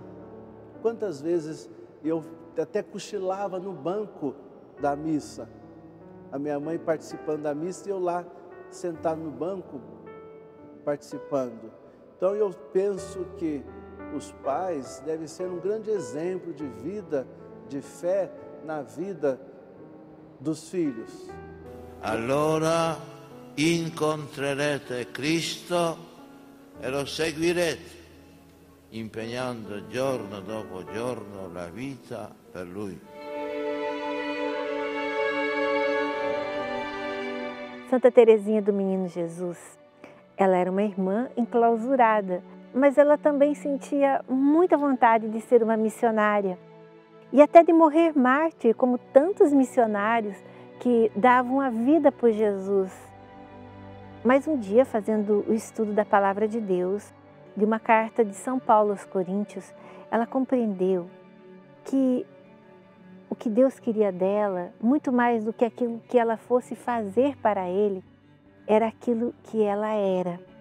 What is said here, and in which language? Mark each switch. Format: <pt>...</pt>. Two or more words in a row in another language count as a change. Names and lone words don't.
<pt>Quantas vezes eu até cochilava no banco da missa, a minha mãe participando da missa e eu lá sentado no banco participando. Então eu penso que os pais devem ser um grande exemplo de vida, de fé na vida dos filhos.</pt> <it>Allora incontrerete Cristo e lo seguirete, impegnando giorno dopo giorno la vita per Lui.</it> <pt>Santa Teresinha do Menino Jesus, ela era uma irmã enclausurada, mas ela também sentia muita vontade de ser uma missionária e até de morrer mártir, como tantos missionários que davam a vida por Jesus. Mas um dia, fazendo o estudo da Palavra de Deus, de uma carta de São Paulo aos Coríntios, ela compreendeu que o que Deus queria dela, muito mais do que aquilo que ela fosse fazer para Ele, era aquilo que ela era.</pt>